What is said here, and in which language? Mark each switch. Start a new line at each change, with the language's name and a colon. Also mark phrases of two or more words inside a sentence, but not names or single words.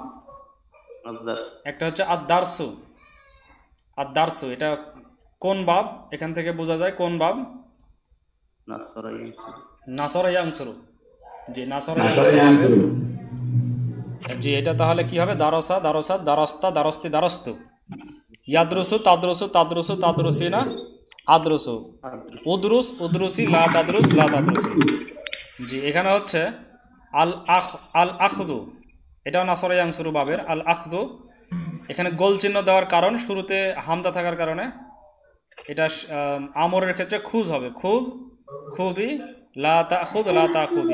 Bangla: একটা হচ্ছে আদ-দারসু, এটা কোন বাব? এখান থেকে বোঝা যায় কোন বাব?
Arabic: نَصَرَ يَنْصُرُ.
Bangla: জি,
Arabic: نَصَرَ يَنْصُرُ.
Bangla: জি, এটা তাহলে কি হবে?
Arabic: دَرَسَ، دَرَسَتْ، دَرَسْتَ، دَرَسْتِ، دَرَسْتُ. يَدْرُسُ، تَدْرُسُ، تَدْرُسُ، تَدْرُسِينَ، أَدْرُسُ. اُدْرُسْ، اُدْرُسِي، لَا تَدْرُسْ، لَا تَدْرُسِي.
Bangla: জি, এখানে হচ্ছে
Arabic: الأَخْذُ,
Bangla: এটাও
Arabic: نَصَرَ يَنْصُرُ
Bangla: বাবের।
Arabic: الأَخْذُ,
Bangla: এখানে গোল চিহ্ন দেওয়ার কারণ, শুরুতে হামজা থাকার কারণে এটা আমরের ক্ষেত্রে খুজ হবে।
Arabic: خُذِي، لَا تَأْخُذْ، لَا تَأْخُذِي.